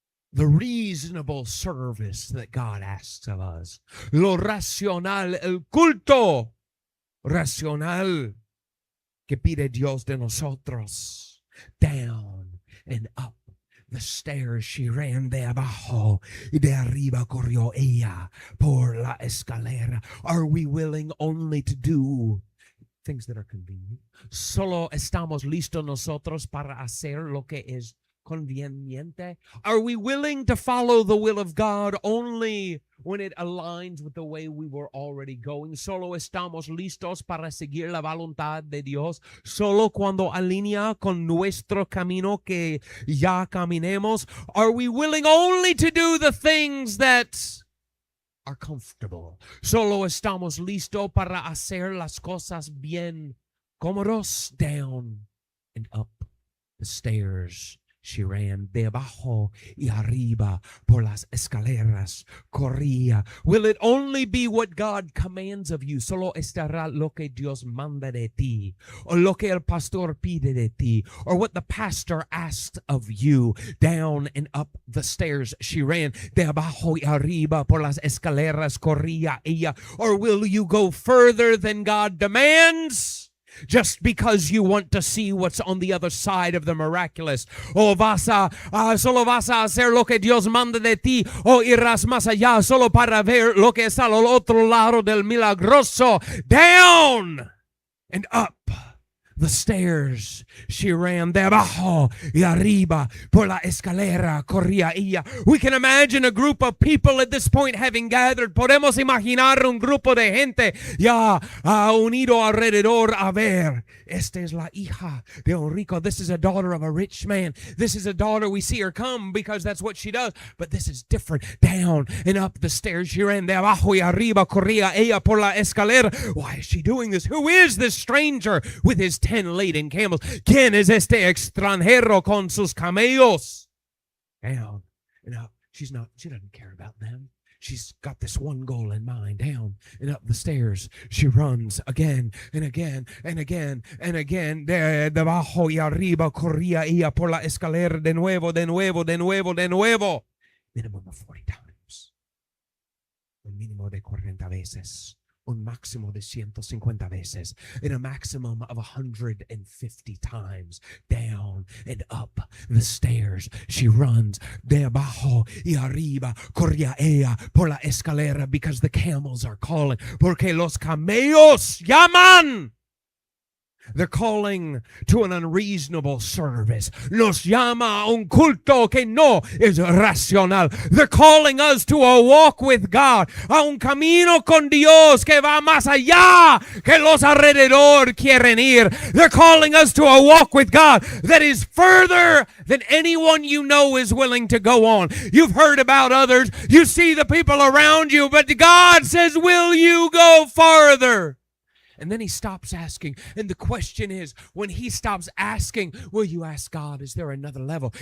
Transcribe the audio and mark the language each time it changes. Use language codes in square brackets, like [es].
[en] The reasonable service that God asks of us. [es] Lo racional, el culto racional que pide Dios de nosotros. [en] Down and up the stairs she ran, [es] de abajo y de arriba corrió ella por la escalera. [en] Are we willing only to do things that are convenient? [es] Solo estamos listos nosotros para hacer lo que es conveniente? [en] Are we willing to follow the will of God only when it aligns with the way we were already going? [es] Solo estamos listos para seguir la voluntad de Dios solo cuando alinea con nuestro camino que ya caminemos? [en] Are we willing only to do the things that are comfortable? [es] Solo estamos listos para hacer las cosas bien cómodos? [en] Down and up the stairs She ran [es] de abajo y arriba por las escaleras, corría. [en] Will it only be what God commands of you? [es] Solo estará lo que Dios manda de ti, o lo que el pastor pide de ti, [en] or what the pastor asked of you. Down and up the stairs she ran, [es] de abajo y arriba por las escaleras corría ella. [en] Or will you go further than God demands? Just because you want to see what's on the other side of the miraculous. [es] O solo vas a hacer lo que Dios manda de ti, o irás más allá solo para ver lo que está al otro lado del milagroso. [en] Down and up the stairs she ran, [es] de abajo y arriba por la escalera corría ella. [en] We can imagine a group of people at this point having gathered. [es] Podemos imaginar un grupo de gente ya unido alrededor a ver. Esta es la hija de un rico. [en] This is a daughter of a rich man. This is a daughter, we see her come because that's what she does. But this is different. Down and up the stairs she ran, [es] de abajo y arriba corría ella por la escalera. [en] Why is she doing this? Who is this stranger with his 10 laden camels? [es] ¿Quién es este extranjero con sus camellos? [en] Down and up. She doesn't care about them. She's got this one goal in mind. Down and up the stairs she runs again and again and again and again. [es] De abajo y arriba corría ella por la escalera de nuevo, de nuevo, de nuevo, de nuevo. [en] Minimum of 40 times. [es] Un mínimo de 40 veces. Un máximo de 150 veces, [en] in a maximum of 150 times. Down and up the stairs she runs, [es] de abajo y arriba corría ella [en] por la escalera, because the camels are calling, [es] porque los camellos llaman. [en] They're calling to an unreasonable service. [es] Nos llama a un culto que no es racional. [en] They're calling us to a walk with God, [es] a un camino con Dios que va más allá que los alrededor quieren ir. [en] They're calling us to a walk with God that is further than anyone you know is willing to go on. You've heard about others. You see the people around you, but God says, will you go farther? And then he stops asking. And the question is, when he stops asking, will you ask God, is there another level?